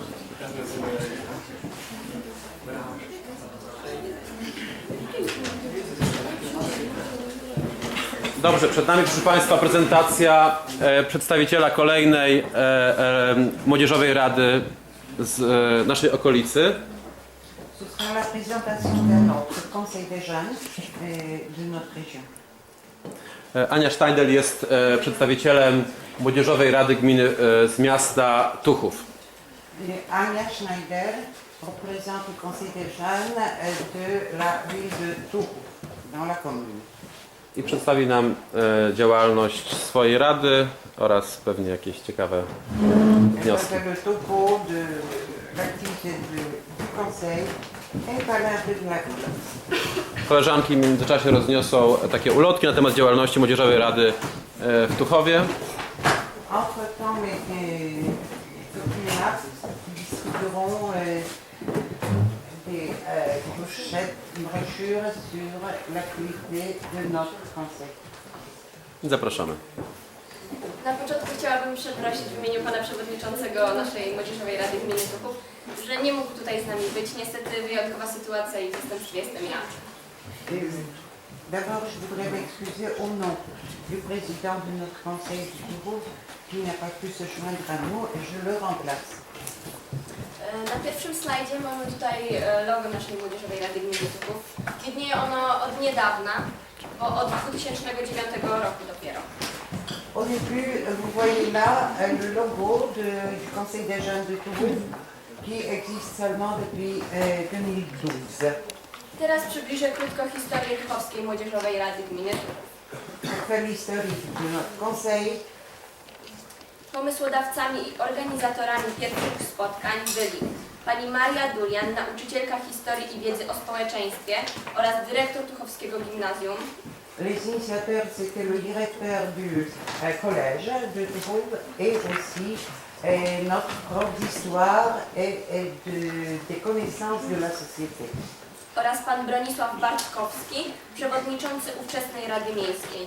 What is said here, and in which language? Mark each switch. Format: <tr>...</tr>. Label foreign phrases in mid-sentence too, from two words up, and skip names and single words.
<pl>Dobrze, przed nami, proszę Państwa, prezentacja przedstawiciela kolejnej Młodzieżowej Rady z naszej okolicy.</pl> <fr>Ce sera la présentation d'un autre conseil des jeunes de notre région.</fr> <pl>Ania Steindl jest przedstawicielem Młodzieżowej Rady Gminy z miasta Tuchów.</pl> <fr>Ania Schneider représente le conseil des jeunes de la ville de Tourouf, dans la commune.</fr> <pl>I przedstawi nam działalność swojej rady oraz pewnie jakieś ciekawe wnioski.</pl> <fr>Elle fait le topo de l'activité du conseil et parle un peu de la ville.</fr> <pl>Koleżanki w międzyczasie rozniosą takie ulotki na temat działalności Młodzieżowej Rady w Tuchowie.</pl> <fr>Entre-temps, mes copines discuteront des brochures sur l'activité de notre conseil.</fr> <pl>Zapraszamy. Na początku chciałabym przeprosić w imieniu Pana Przewodniczącego naszej Młodzieżowej Rady Gminy Tuchów, że nie mógł tutaj z nami być. Niestety wyjątkowa sytuacja i w zastępstwie jestem ja.</pl> <fr>D'abord, je voudrais m'excuser au nom du président de notre conseil du Tourouf qui n'a pas pu se joindre à nous et je le remplace.</fr> <pl>Na pierwszym slajdzie mamy tutaj logo naszej Młodzieżowej Rady Gminy Tuchów. Widnieje ono od niedawna, bo od 2009 roku dopiero.</pl> <fr>Au début, vous voyez là le logo du conseil des jeunes de Tourouf qui existe seulement depuis 2012.</fr> <pl>Teraz przybliżę krótko historię Tuchowskiej Młodzieżowej Rady Gminy Tuchów.</pl> <fr>Pour faire l'historique de notre conseil,</fr> <pl>Pomysłodawcami i organizatorami pierwszych spotkań byli pani Maria Dulian, nauczycielka historii i wiedzy o społeczeństwie oraz dyrektor Tuchowskiego Gimnazjum.</pl> <fr>les initiateurs, c'était le directeur du collège de Tourouf et aussi notre prof d'histoire et des connaissances de la société.</fr> <pl>Oraz pan Bronisław Bartkowski, przewodniczący ówczesnej Rady Miejskiej.</pl>